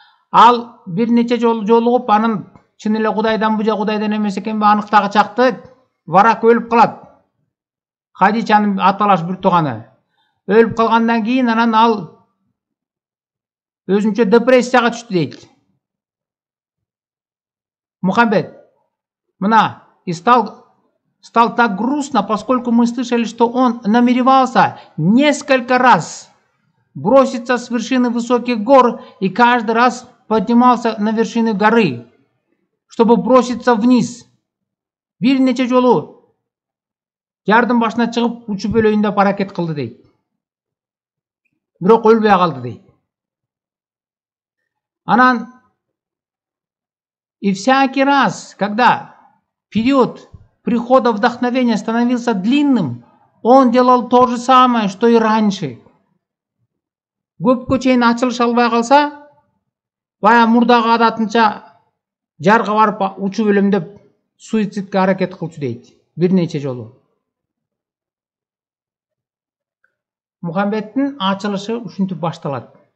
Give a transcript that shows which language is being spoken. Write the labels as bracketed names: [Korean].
[Kyrgyz] Ал бир нече жолу жолугуп, анын чын эле Кудайданбы же Кудайдан эмес экенби аныктагы чакты Варак өлүп калат. Хадичанын аталаш бир тууганы өлүп калгандан кийин анан ал өзүнчө депрессияга түштү дейт. [Russian] Мухаммед, мына, и стал так грустно, поскольку мы слышали, что он намеревался несколько раз броситься с вершины высоких гор и каждый раз поднимался на вершины горы, чтобы броситься вниз. [Kyrgyz] Бир нече жолу жардын башына чыгып учуп өлөйүн деп аракет кылды дейт. Бирок өлбөй калды дейт. [Russian] Анан и всякий раз, когда период прихода вдохновения становился длинным, он делал то же самое, что и раньше. [Kyrgyz] Көпкө чейин ачылыш албай калса, бая мурдагы адатынча жарга барып учуп өлөм деп суицидке аракет кылчу дейт. Бир нече жолу. Мухаммедтин ачылышы ушинтип башталат.